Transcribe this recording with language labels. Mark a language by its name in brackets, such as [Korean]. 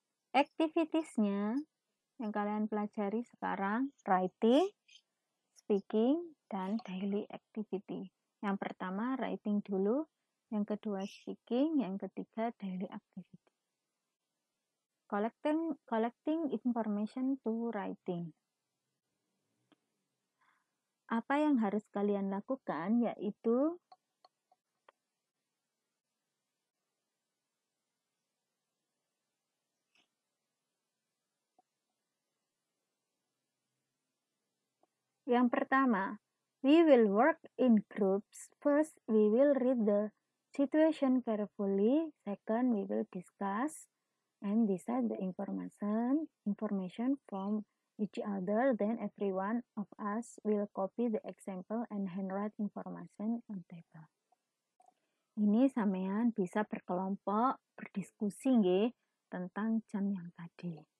[Indonesian] Activities-nya yang kalian pelajari sekarang, writing, speaking, dan daily activity. Yang pertama writing dulu, yang kedua speaking, yang ketiga daily activity. [English] Collecting information to writing. [Indonesian] Apa yang harus kalian lakukan yaitu yang pertama, [English] we will work in groups. First, we will read the situation carefully. Second, we will discuss and decide the information from each other. Then every one of us will copy the example and handwrite information on table. [Indonesian] Ini sampean bisa berkelompok berdiskusi nggih tentang jam yang tadi.